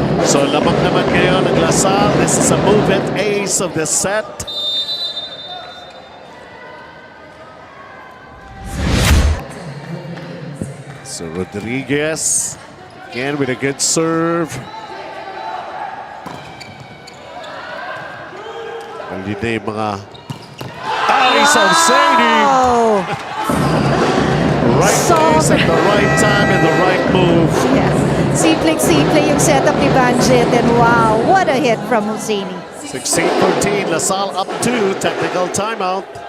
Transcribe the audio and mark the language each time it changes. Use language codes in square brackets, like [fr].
[tl] So lamang naman ngayon ng Lasal. [en] This is a movement ace of the set. So Rodriguez again with a good serve. [tl] Hindi na yung mga ace of Sadie. [en] Oh, Right place at the right time and the right move. yeah. Simple yung setup ni Banjit, and wow, what a hit from Husseini. 16-14, Lasal up 2, technical timeout.